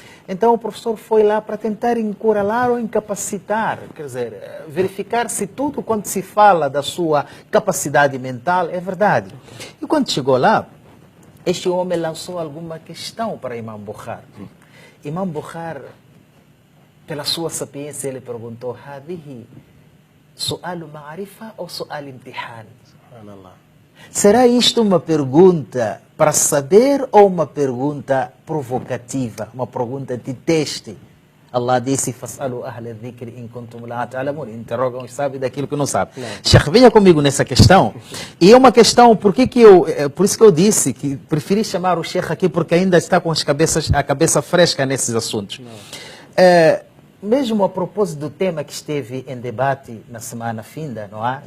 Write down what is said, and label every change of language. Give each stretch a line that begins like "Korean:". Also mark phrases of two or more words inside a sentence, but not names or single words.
Portuguese: Então o professor foi lá para tentar encuralar ou incapacitar, quer dizer, verificar se tudo quando se fala da sua capacidade mental é verdade. E quando chegou lá, este homem lançou alguma questão para Imam Bukhari. Imam Bukhari, pela sua sapiência, ele perguntou:
Arabic: "هذه سؤال معرفة ou سؤال امتحان?"
Portuguese: Será isto uma pergunta para saber ou uma pergunta provocativa, uma pergunta de teste? Allah disse:
Arabic: "فاسألوا أهل الذكر إن كنتم لا تعلمون."
Portuguese: Interrogam os sábios daquilo que não sabe. Sheikh, venha comigo nessa questão. E é uma questão, por isso que eu disse que preferi chamar o Sheikh aqui, porque ainda está com a cabeça fresca nesses assuntos. Mesmo a propósito do tema que esteve em debate na semana finda, não é?